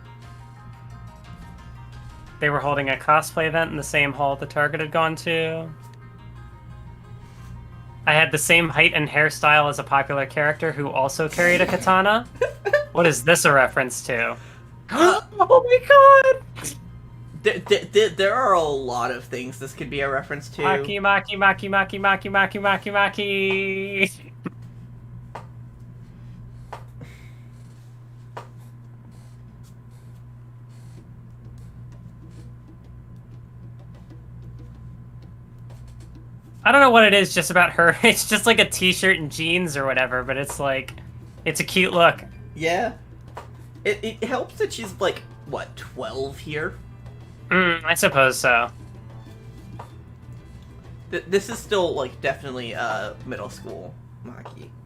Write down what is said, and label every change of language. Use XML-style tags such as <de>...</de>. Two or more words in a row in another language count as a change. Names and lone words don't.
<en>They were holding a cosplay event in the same hall the target had gone to. I had the same height and hairstyle as a popular character who also carried a katana. What is this a reference to? Oh my god! There are a lot of things this could be a reference to. Maki, maki, maki, maki, maki, maki, maki, maki. I don't know what it is just about her. It's just like a t-shirt and jeans or whatever, but it's like, it's a cute look. Yeah. It helps that she's like, what, 12 here? I suppose so. This is still, like, definitely middle school Maki.</en>